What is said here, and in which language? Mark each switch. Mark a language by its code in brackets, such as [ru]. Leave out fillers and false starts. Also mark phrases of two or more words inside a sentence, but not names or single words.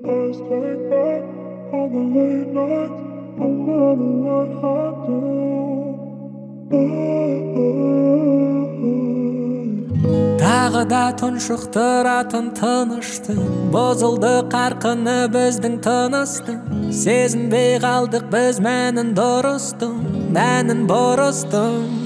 [en] just like that. All the late nights, no matter what I do. [kk] Тағы да тұншықтыратын тыныштың, бозылды қарқыны біздің тыныстың. Сезінбей қалдық біз мәнін дұрыстың, мәнін бұрыстың.